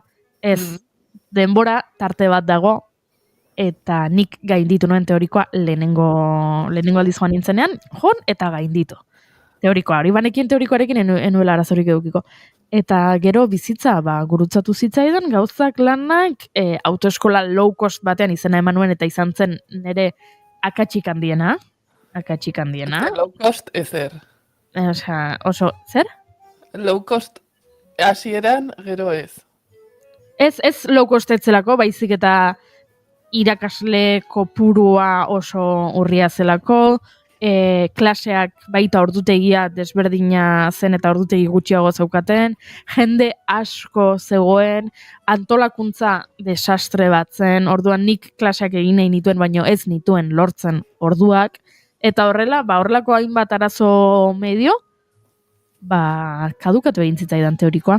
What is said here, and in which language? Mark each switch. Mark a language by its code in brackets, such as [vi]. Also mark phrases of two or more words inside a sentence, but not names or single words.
[eu] Ez, denbora tarte bat dago, eta nik gainditu nuen teorikoa lehenengo aldiz joan nintzenean, eta gainditu. Teorikoa, hori banekien teorikoarekin enuela arazorik edukiko. Eta gero bizitza, gurutzatu zitzaidan, gauzak lanak, autoeskola [en] low cost [eu] batean izena eman nuen, eta izan zen nire akatsik handiena. [en] Low cost [eu] ezer. Oso, zer? [en] Low cost [eu] hasieran gero ez. Ez [en] low cost [eu] etzelako, baizik eta irakasle kopurua oso urria zelako, klaseak baita ordutegia desberdina zen eta ordutegi gutxiago zeukaten, jende asko zegoen, antolakuntza desastre bat zen, orduan nik klaseak egin nahi nituen, baino ez nituen lortzen orduak, eta horrela, horrelako hainbat arazo medio, kadukatu egin zitzaidan teorikoa.